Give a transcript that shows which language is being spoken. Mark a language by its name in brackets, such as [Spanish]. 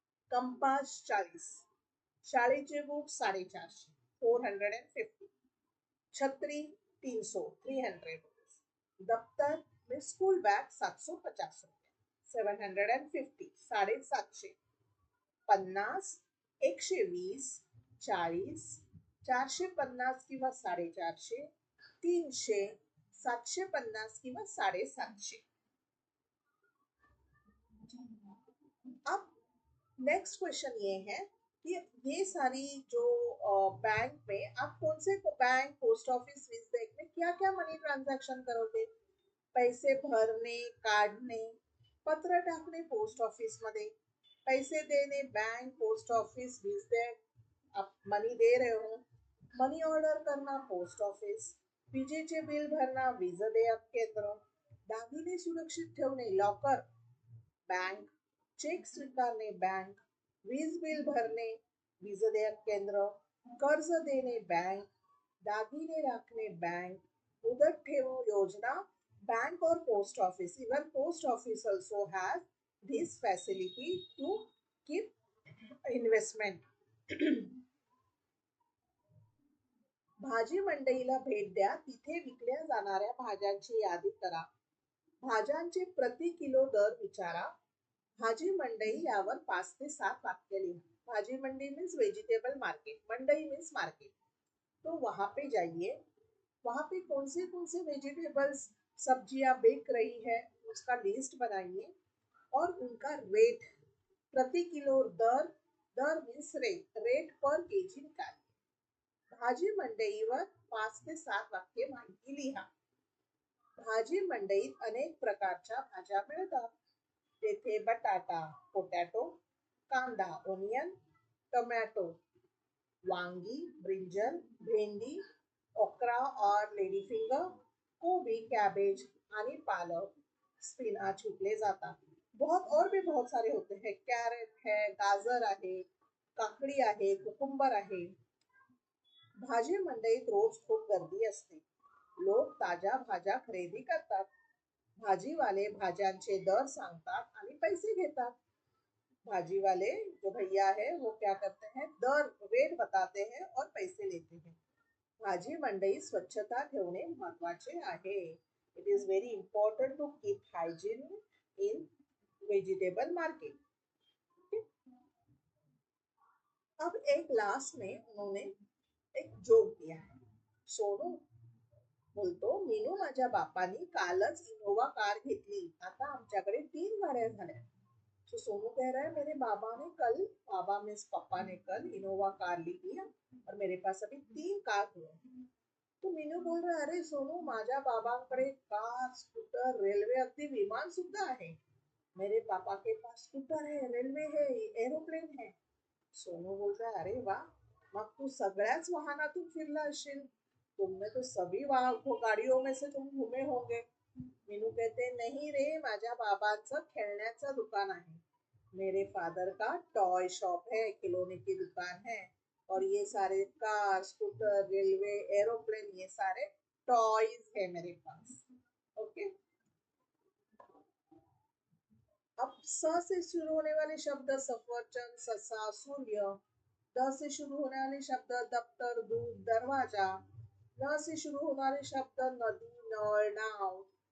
[Marathi] Compass 40, शाळेचे book 450, 450, छतरी 300, 300 rupees, दफ्तर में स्कूल बैग 750 रुपये, 750, 750, 50, 120, 40, 450 किंवा 450, 300, 750 किंवा 750. [Hindi] अब नेक्स्ट क्वेश्चन ये है कि ये सारी जो बैंक में आप कौन से बैंक, पोस्ट ऑफिस, वीज देयक में क्या क्या मनी ट्रांजैक्शन करोगे? [Marathi] पैसे भरणे, काढणे, पत्र टाकणे पोस्ट ऑफिस मध्ये, पैसे देणे बैंक, पोस्ट ऑफिस, वीज देयक, [Hindi] आप मनी दे रहे हो. [Marathi] मनी ऑर्डर करना पोस्ट ऑफिस, विजेचे बिल भरना वीज देयक केंद्र, दागिने सुरक्षित ठेवणे लॉकर, बैंक, चेक स्वीकारणे बैंक, वीज बिल भरणे वीज देयक केंद्र, कर्ज देणे बैंक, दागिने राखणे बैंक, मुदत ठेव योजना बैंक और post office. [English] Even post office also has this facility to keep investment. [Marathi] भाजी मंडईला भेट द्या, तिथे विकल्या जाणाऱ्या भाज्यांची यादी करा, भाज्यांचे प्रति किलो दर विचारा, भाजी मंडई यावर 5 ते 7 वाक्य लिहा. भाजी मंडी मीन्स वेजिटेबल मार्केट, मंडई मीन्स मार्केट. [Hindi] तो वहां पे जाइए, वहां पे कौन से वेजिटेबल्स सब्जियां बिक रही है उसका लिस्ट बनाइए और उनका रेट प्रति किलो दर, दर मीन्स रेट, रेट पर केजी निकालिए. [Marathi] भाजी मंडईवर 5 ते 7 वाक्ये माहिती लिहा. भाजी मंडईत अनेक प्रकारच्या भाज्या मिळतात. तेथे बटाटा पोटॅटो, कांदा ओनियन, टोमॅटो वांगी ब्रिंजल, भेंडी ओकरा और लेडी फिंगर, गोभी कैबेज आणि पालक स्पिनाच विकले जातात. [Hindi] बहुत और भी बहुत सारे होते हैं. [Marathi] कैरेट है, गाजर आहे, काकडी आहे, कुकुम्बर आहे. भाजी मंडईत रोज खूप गर्दी असते. लोक ताज्या भाज्या खरेदी करतात. भाजीवाले भाज्यांचे दर सांगतात आणि पैसे घेतात. [Hindi] भाजी वाले जो भैया है वो क्या करते हैं, दर रेट बताते हैं और पैसे लेते हैं. [Marathi] भाजी मंडई स्वच्छता ठेवणे महत्वाचे आहे. [English] It is very important to keep hygiene in vegetable market. [Hindi] अब एक लास्ट में उन्होंने एक जोक दिया है. [Marathi] सोनू बोलतो, मीनू माझ्या बापानी कालच इनोवा कार घेतली, आता आमच्याकडे 3 गाड्या झाल्या. [Hindi] तो सोनू कह रहा है मेरे बाबा ने कल, बाबा मीन्स पापा ने कल इनोवा कार ली थी और मेरे पास अभी 3 कार हुए. तो मीनू बोल रहा है, [Marathi] अरे सोनू माझ्या बाबांकडे कार स्कूटर रेल्वे अगदी विमान सुद्धा आहे. [Hindi] मेरे पापा के पास स्कूटर है, रेल्वे है, एरोप्लेन है. सोनू बोल रहा है, [Marathi] अरे वाह, मग तू सगळ्याच वाहनातून फिरला असशील. [Hindi] तुमने तो सभी गाड़ियों में से तुम घूमे होंगे. मीनू कहते नहीं रे, [Marathi] माझ्या बाबांचं खेळण्याचं दुकान आहे. [Hindi] मेरे फादर का टॉय शॉप है, खिलौने की दुकान है और ये सारे कार स्कूटर रेलवे एरोप्लेन ये सारे टॉयज है मेरे पास. ओके. अब स से शुरू होने वाले शब्द सफरचंद ससा सूर्य, द से शुरू होने वाले शब्द दफ्तर दूध दरवाजा, न से शुरू होने वाले शब्द नदी नळ नाव.